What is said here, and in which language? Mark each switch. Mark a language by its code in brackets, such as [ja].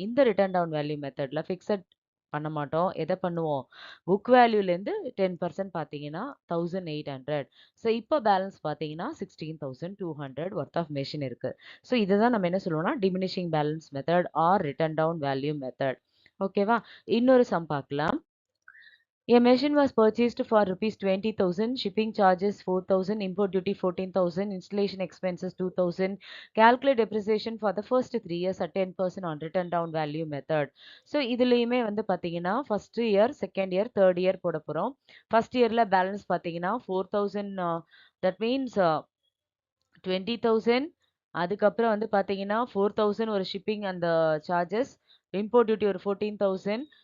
[ta] இந்த return down value மெத்தடில் fixed பண்ண மாட்டோம். எதை பண்ணுவோம், புக் வேல்யூலேருந்து 10% பார்த்தீங்கன்னா 1,800. ஸோ இப்போ பேலன்ஸ் பார்த்தீங்கன்னா 16,200 ஒர்த் ஆஃப் மெஷின் இருக்குது. ஸோ இதை தான் நம்ம என்ன சொல்லுவோம்னா diminishing balance method R return down value method. ஓகேவா. இன்னொரு சம் பார்க்கலாம். [en] A machine was purchased for rupees 20,000, shipping charges 4,000, import duty 14,000, installation expenses 2,000. Calculate depreciation for the first 3 years at 10% on return down value method. [ta] So இதுலயுமே வந்து பாத்தீங்கன்னா first year, second year, third year போட போறோம். First இயர்ல balance பாத்தீங்கன்னா 4,000, that means 20,000. அதுக்கப்புறம் வந்து பாத்தீங்கன்னா 4,000 ஒரு ஷிப்பிங் அந்த சார்ஜஸ், இம்போர்ட் டியூட்டி ஒரு 14,000.